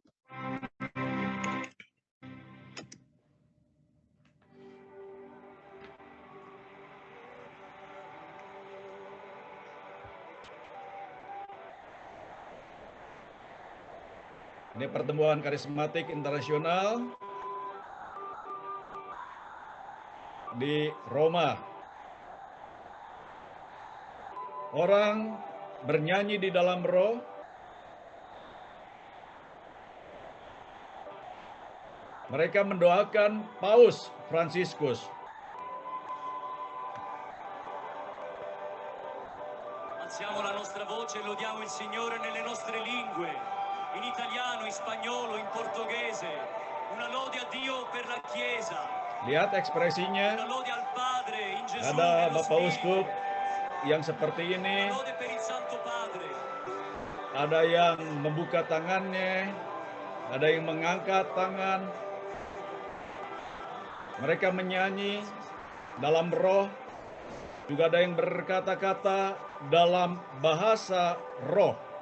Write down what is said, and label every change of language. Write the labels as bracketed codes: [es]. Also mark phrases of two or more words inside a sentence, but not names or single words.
[id] Ini pertemuan karismatik internasional di Roma. Orang bernyanyi di dalam roh. Mereka mendoakan Paus Fransiskus. [it] Alziamo la nostra voce e lodiamo il Signore nelle nostre lingue, in italiano, in spagnolo, in portoghese. Una lode a Dio per la Chiesa. [id] Lihat ekspresinya. [it] Una lode al Padre in Gesù. [id] Ada Bapak Uskup yang seperti ini. [it] Una lode per il Santo Padre. [id] Ada yang membuka tangannya, ada yang mengangkat tangan. Mereka menyanyi dalam roh, juga ada yang berkata-kata dalam bahasa roh.